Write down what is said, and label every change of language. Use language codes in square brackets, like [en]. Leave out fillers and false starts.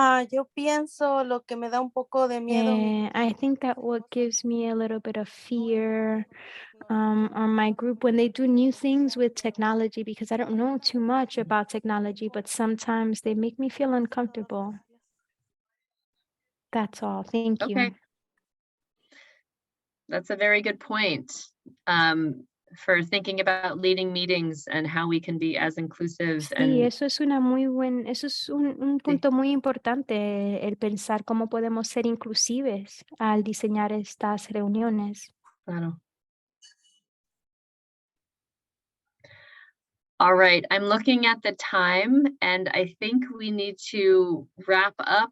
[es] Yo pienso lo que me da un poco de miedo. [en] I think that what gives me a little bit of fear on my group when they do new things with technology, because I don't know too much about technology, but sometimes they make me feel uncomfortable. That's all. Thank you. Okay. That's a very good point. For thinking about leading meetings and how we can be as inclusive [es] Sí, [en] and [es] eso es eso es un punto muy importante, el pensar cómo podemos ser inclusives al diseñar estas reuniones. claro. [en] All right, I'm looking at the time and I think we need to wrap up.